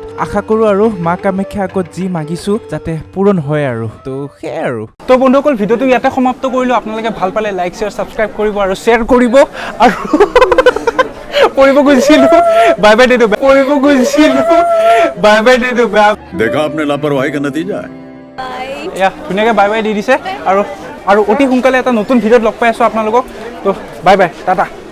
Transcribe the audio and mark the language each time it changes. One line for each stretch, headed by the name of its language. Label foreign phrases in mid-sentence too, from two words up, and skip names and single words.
Assamese: আশা কৰোঁ আৰু মা কামাখ্যাৰ আগত যি মাগিছোঁ যাতে পূৰণ হয় আৰু। তো সেয়াই আৰু। তো বন্ধুসকল, ভিডিঅ'টো ইয়াতে সমাপ্ত কৰিলোঁ। আপোনালোকে ভাল পালে লাইক, শ্বেয়াৰ, ছাবস্ক্ৰাইব কৰিব আৰু শ্বেয়াৰ কৰিব। আৰু কৰিব খুজিছিলোঁ,
English: bye bye
Assamese: দিলোঁ, কৰিব খুজিছিলোঁ,
English: bye bye
Assamese: দিলোঁ।
Hindi: देखा आपने लापरवाही का नतीजा है।
Assamese: এয়া ধুনীয়াকৈ
English: bye bye
Assamese: দি দিছে। আৰু অতি সোনকালে এটা নতুন ভিডিঅ'ত লগ পাই আছোঁ আপোনালোকক। তো
English: bye bye,
Assamese: টাটা।